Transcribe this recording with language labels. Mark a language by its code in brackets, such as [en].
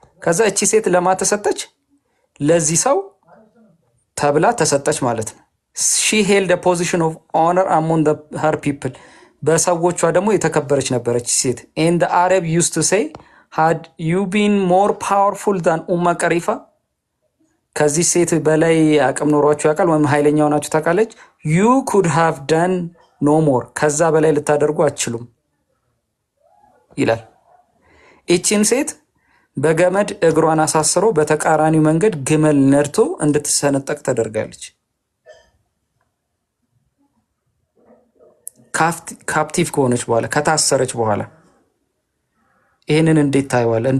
[am] ከዛ እቺ ሴት ለማ ተሰጠች? ለዚህ ሰው ተብላ ተሰጠች ማለት ነው። [en] she held a position of honor among her people. [am] በሰዎቿ ደግሞ የተከበረች ነበረች ሴት። [en] and the Arab used to say, had you been more powerful than Umar Khalifa? [am] ከዚህ ሴት በላይ አቅም ኖሯችሁ ያውቃል ወይም ኃይለኛ ሆናችሁ ታውቃለች? [en] you could have done no more. [am] ከዛ በላይ ልታደርጉ አትችሉም ይላል። እቺን ሴት በገመድ እግሯን አሳስሮ በተቃራኒው መንገድ ግመል ነድቶ እንድትሰነጠቅ ተደርጋለች። ካፕቲቭ ከሆነች በኋላ ከታሰረች በኋላ ይሄንን እንዴት ታይዋለህ?